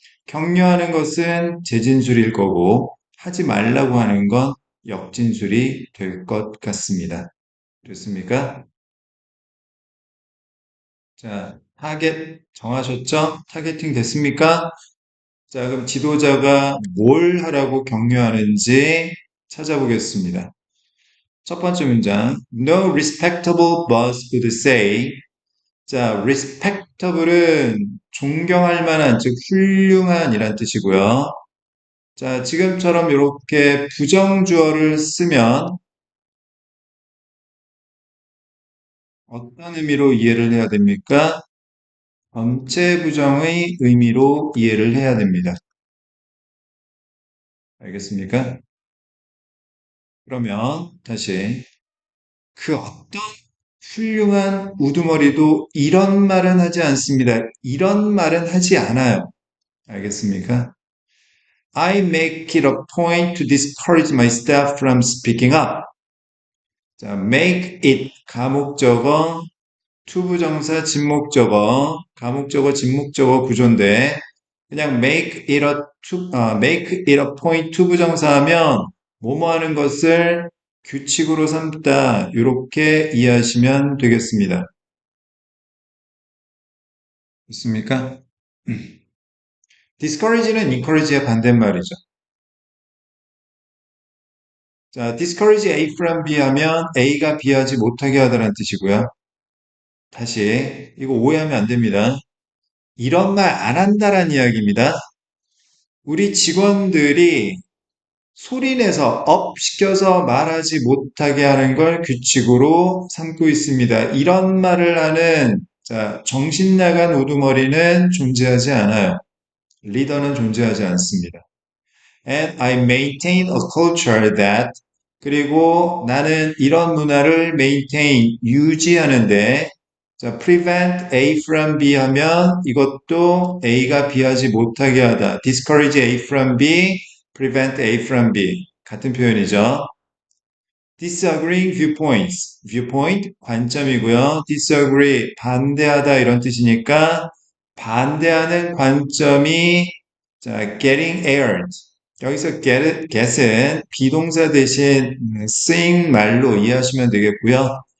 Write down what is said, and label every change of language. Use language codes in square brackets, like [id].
[ko] 격려하는 것은 재진술일 거고 하지 말라고 하는 건 역진술이 될 것 같습니다. 그렇습니까? 자, 타겟 정하셨죠? 타겟팅 됐습니까? 자, 그럼 지도자가 뭘 하라고 격려하는지 찾아보겠습니다. 첫 번째 문장. [en] No respectable boss would say. [ko] 자, respectable은 존경할 만한, 즉 훌륭한이란 뜻이고요. 자, 지금처럼 이렇게 부정주어를 쓰면 어떤 의미로 이해를 해야 됩니까? 전체 부정의 의미로 이해를 해야 됩니다. 알겠습니까? 그러면 다시 그 어떤 훌륭한 우두머리도 이런 말은 하지 않습니다. 이런 말은 하지 않아요. 알겠습니까? [en] I make it a point to discourage my staff from speaking up. [ko] 자, make it 가목적어, 투부정사, 진목적어, 가목적어, 진목적어 구조인데 그냥 [en] make it a point [ko] 투부정사 하면 뭐뭐 하는 것을 규칙으로 삼다 이렇게 이해하시면 되겠습니다. 있습니까? discourage는 encourage의 반대말이죠. 자, discourage A from B 하면 A가 B 하지 못하게 하다는 뜻이고요. 다시 이거 오해하면 안 됩니다. 이런 말 안 한다란 이야기입니다. 우리 직원들이 소리내서 업 시켜서 말하지 못하게 하는 걸 규칙으로 삼고 있습니다. 이런 말을 하는 자, 정신 나간 우두머리는 존재하지 않아요. 리더는 존재하지 않습니다. [en] And I maintain a culture that [ko] 그리고 나는 이런 문화를 maintain, 유지하는데, 자, prevent A from B 하면 이것도 A가 B하지 못하게 하다. [en] discourage A from B, prevent A from B. [ko] 같은 표현이죠. [en] disagreeing viewpoints. [ko] viewpoint, 관점이고요. disagree, 반대하다 이런 뜻이니까 반대하는 관점이 자, [en] getting aired. [ko] 여기서 get은 비동사 대신 쓰인 말로 이해하시면 되겠고요.